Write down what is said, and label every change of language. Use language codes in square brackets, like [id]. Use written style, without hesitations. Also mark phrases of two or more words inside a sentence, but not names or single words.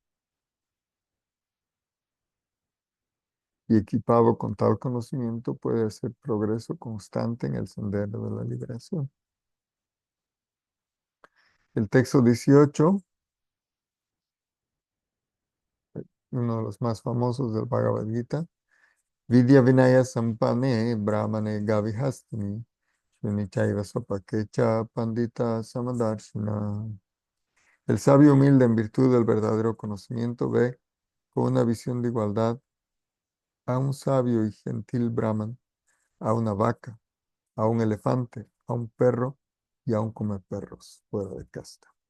[es] Y equipado con tal conocimiento puede hacer progreso constante en el sendero de la liberación. El texto 18, uno de los más famosos del Bhagavad Gita, [sa] Vidya Vinaya Sampane Brahmane Gavihastini Shunichaiva Sapakecha Pandita Samadarshina. [es] El sabio humilde en virtud del verdadero conocimiento ve con una visión de igualdad a un sabio y gentil Brahman, a una vaca, a un elefante, a un perro y a un comeperros fuera de casta.